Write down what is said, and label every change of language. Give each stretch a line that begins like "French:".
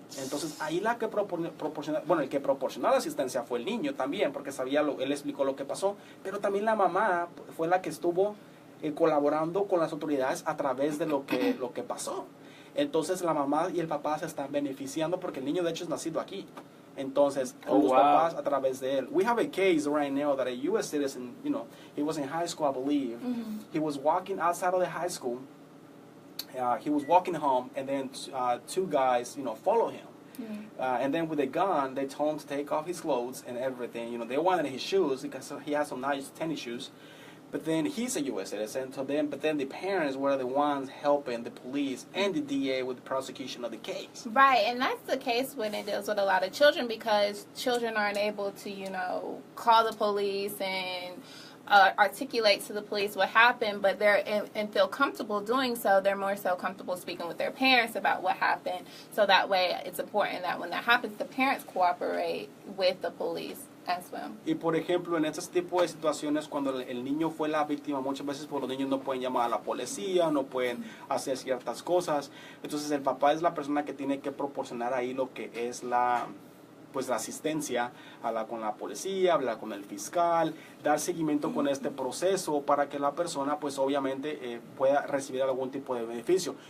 Spanish: Entonces, ahí el que proporcionó la asistencia fue el niño también, porque él explicó lo que pasó, pero también la mamá fue la que estuvo colaborando con las autoridades a través de lo que pasó. Entonces la mamá y el papá se están beneficiando porque el niño de hecho es nacido aquí. Entonces, Oh, los wow. papás a través de él.
English: We have a case right now that a U.S. citizen, you know, he was in high school, I believe. He was walking outside of the high school. He was walking home, and then two guys, you know, follow him. And then with a gun, they told him to take off his clothes and everything. You know, they wanted his shoes because he has some nice tennis shoes. But then he's a U.S. citizen, but then the parents were the ones helping the police and the DA with the prosecution of the case. Right, and that's the case when it deals with a lot of children because children aren't able to, you know, call the police and articulate to the police what happened, but and feel comfortable doing so. They're more so comfortable speaking with their parents about what happened. So that way, it's important that when that happens, the parents cooperate with the police as well.
Spanish: Y por ejemplo, en este tipo de situaciones, cuando el niño fue la víctima, muchas veces pues, los niños no pueden llamar a la policía, no pueden hacer ciertas cosas. Entonces el papá es la persona que tiene que proporcionar ahí lo que es la asistencia, hablar con la policía, hablar con el fiscal, dar seguimiento con este proceso para que la persona pues obviamente pueda recibir algún tipo de beneficio.